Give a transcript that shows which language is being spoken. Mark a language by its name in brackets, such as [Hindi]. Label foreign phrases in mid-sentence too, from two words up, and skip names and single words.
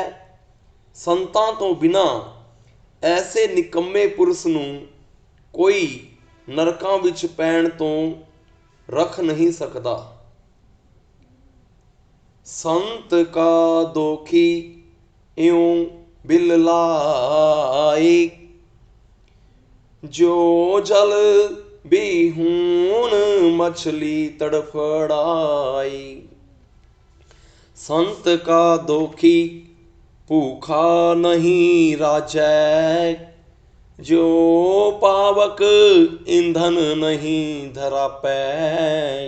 [Punjabi] ਸੰਤਾਂ ਤੋ ਬਿਨਾ ਐਸੇ ਨਿਕੰਮੇ ਪੁਰਖ ਨੂੰ ਕੋਈ ਨਰਕਾਂ ਵਿਚ ਪੈਣ ਤੋ ਰਖ ਨਹੀਂ ਸਕਦਾ। ਸੰਤ ਕਾ ਦੋਖੀ ਇਉਂ ਬਿਲ ਲਾਏ, ਜੋ ਜਲ ਬਿਹੂਨ ਮਛਲੀ ਤੜਫੜਾਈ। ਸੰਤ ਕਾ ਦੋਖੀ ਭੂਖਾ ਨਹੀਂ ਰਾਜੈ, ਜੋ ਪਾਵਕ ਈਂਧਨ ਨਹੀਂ ਧਰਾ ਪੈ।